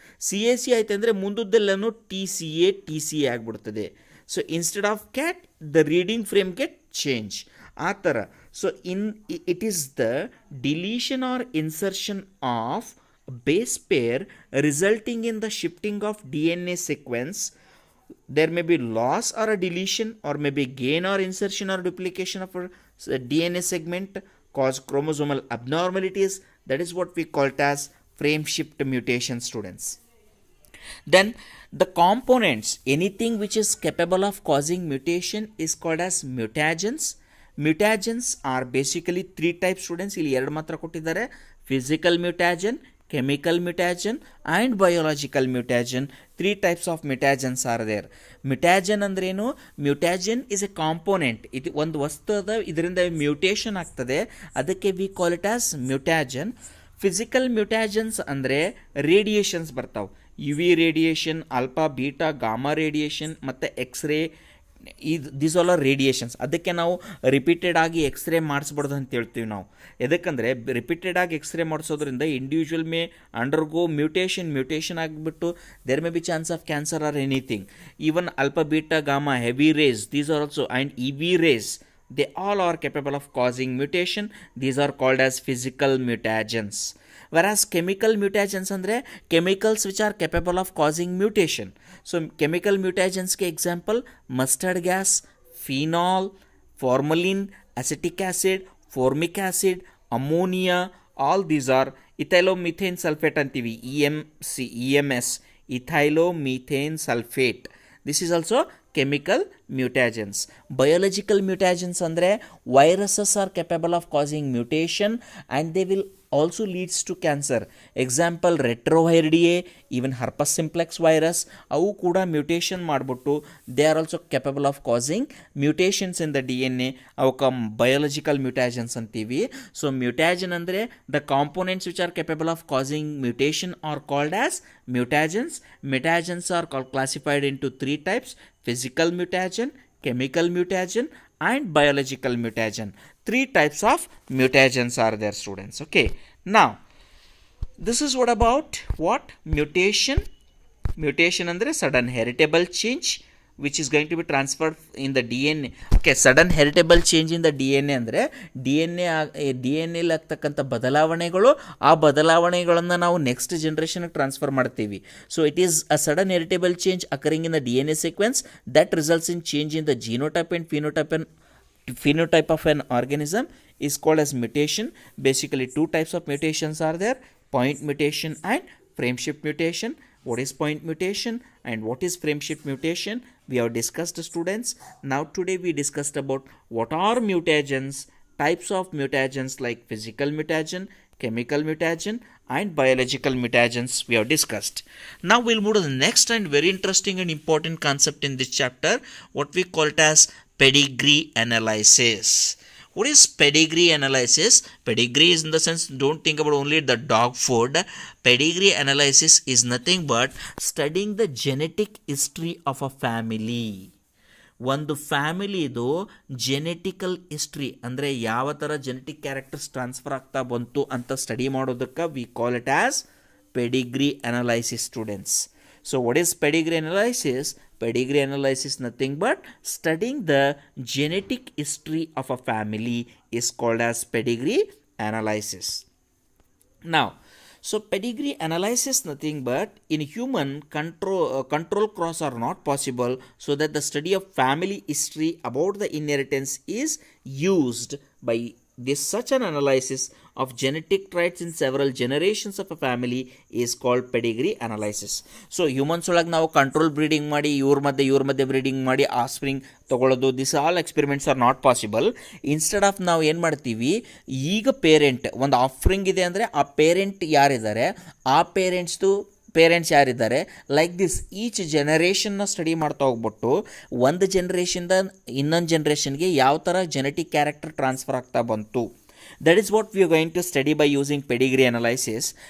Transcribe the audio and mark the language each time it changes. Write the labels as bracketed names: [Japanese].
[Kannada] CAC ಆಯ್ತು ಅಂದರೆ ಮುಂದದ್ದೆಲ್ಲನೂ TCA ಆಗಿಬಿಡ್ತದೆ. [English] So instead of cat the reading frame get change ಆ ಥರ. So it is the deletion or insertion of base pair resulting in the shifting of DNA sequence. There may be loss or a deletion, or maybe gain or insertion or duplication of a DNA segment, cause chromosomal abnormalities. That is what we call it as frame shift mutation, students. Then the components, anything which is capable of causing mutation is called as mutagens. Mutagens are basically three types, students. [Kannada] ಇಲ್ಲಿ ಎರಡು ಮಾತ್ರ ಕೊಟ್ಟಿದ್ದಾರೆ: [English] physical mutagen, chemical mutagen and biological mutagen. Three types of mutagens are there. [Kannada] Mutagen ಅಂದ್ರೇನು? [English] Mutagen is a component. [Kannada] ಇದು ಒಂದು ವಸ್ತು ಅದ, ಇದರಿಂದ ಮ್ಯೂಟೇಷನ್ ಆಗ್ತದೆ, ಅದಕ್ಕೆ [English] we call it as [Kannada] ಮ್ಯೂಟಾಜನ್. Physical ಮ್ಯೂಟಾಜನ್ಸ್ ಅಂದರೆ ರೇಡಿಯೇಷನ್ಸ್ ಬರ್ತಾವೆ. UV radiation, alpha, beta, gamma radiation ಮತ್ತು x ray. [English] This all are radiations. [Kannada] ಅದಕ್ಕೆ ನಾವು ರಿಪೀಟೆಡ್ ಆಗಿ ಎಕ್ಸ್ರೇ ಮಾಡಿಸ್ಬಾರ್ದು ಅಂತ ಹೇಳ್ತೀವಿ ನಾವು. ಎದಕ್ಕಂದರೆ ರಿಪೀಟೆಡ್ ಆಗಿ x ray ಮಾಡಿಸೋದ್ರಿಂದ [English] Individual may undergo mutation ಆಗಿಬಿಟ್ಟು there may be chance of cancer or anything. Even alpha, beta, gamma, heavy rays, these are also, and EV rays, they all are capable of causing mutation. These are called as physical mutagens. Whereas chemical mutagens andre chemicals which are capable of causing mutation. So chemical mutagens ke example: mustard gas, phenol, formalin, acetic acid, formic acid, ammonia. All these are ethylomethane sulfate antivi, EMS, ethylomethane sulfate. This is also chemical mutagens. Biological mutagens andre viruses are capable of causing mutation and they will also leads to cancer. Example: retroviridea, even herpes simplex virus, [Kannada] ಅವು ಕೂಡ mutation ಮಾಡಿಬಿಟ್ಟು [English] They are also capable of causing mutations in the DNA. [Kannada] ಅವಕ್ಕೆ biological ಮ್ಯೂಟಾಜನ್ಸ್ ಅಂತೀವಿ. [English] So mutagen ಅಂದರೆ the components which are capable of causing mutation are called as mutagens. Mutagens are classified into three types: physical mutagen, chemical mutagen and biological mutagen. 3 types of mutagens are there, students. Okay, now this is what about what mutation andre sudden heritable change which is going to be transferred in the DNA. Okay, sudden heritable change in the DNA [Kannada] ಅಂದರೆ D N L ಆಗ್ತಕ್ಕಂಥ ಬದಲಾವಣೆಗಳು, ಆ ಬದಲಾವಣೆಗಳನ್ನು ನಾವು next ಜನ್ರೇಷನ್ಗೆ transfer ಮಾಡ್ತೀವಿ. [English] So it is a sudden heritable change occurring in the D N A sequence that results in change in the genotype and phenotype of an organism is called as mutation. Basically, 2 types of mutations are there: point mutation and frame shift mutation. What is point mutation and what is frame shift mutation? We have discussed, students. Now today we discussed about what are mutagens, types of mutagens like physical mutagen, chemical mutagen and biological mutagens we have discussed. Now we'll move to the next and very interesting and important concept in this chapter, what we call it as pedigree analysis. What is pedigree analysis? Pedigree is in the sense, don't think about only the dog food. Pedigree analysis is nothing but studying the genetic history of a family. [Kannada] ಒಂದು ಫ್ಯಾಮಿಲಿದು genetical history ಅಂದರೆ ಯಾವ ಥರ genetic characters transfer ಆಗ್ತಾ ಬಂತು ಅಂತ study ಮಾಡೋದಕ್ಕೆ [English] we call it as [Kannada] Pedigree analysis, students. [English] So what is pedigree analysis? Pedigree analysis nothing but studying the genetic history of a family is called as pedigree analysis. Now, so pedigree analysis nothing but in human control cross are not possible, so that the study of family history about the inheritance is used by this such an analysis of genetic traits in several generations of a family is called pedigree analysis. [Kannada] So humans ಒಳಗೆ ನಾವು control breeding ಮಾಡಿ ಇವ್ರ ಮಧ್ಯೆ breeding ಮಾಡಿ ಆಸ್ಪ್ರಿಂಗ್ ತಗೊಳ್ಳೋದು, [English] This all experiments are not possible. [Kannada] Instead of ನಾವು ಏನು ಮಾಡ್ತೀವಿ, ಈಗ ಪೇರೆಂಟ್ ಒಂದು ಆಫ್ರಿಂಗ್ ಇದೆ ಅಂದರೆ ಆ ಪೇರೆಂಟ್ ಯಾರಿದ್ದಾರೆ, ಆ ಪೇರೆಂಟ್ಸ್ ಯಾರಿದ್ದಾರೆ, [English] like this [Kannada] ಈಚ್ ಜನರೇಷನ್ನ ಸ್ಟಡಿ ಮಾಡ್ತಾ ಹೋಗ್ಬಿಟ್ಟು ಒಂದು ಜನ್ರೇಷನ್ದ ಇನ್ನೊಂದು ಜನ್ರೇಷನ್ಗೆ ಯಾವ ಥರ ಜೆನೆಟಿಕ್ ಕ್ಯಾರೆಕ್ಟರ್ ಟ್ರಾನ್ಸ್ಫರ್ ಆಗ್ತಾ ಬಂತು, [English] That is what we are going to study by using pedigree analysis.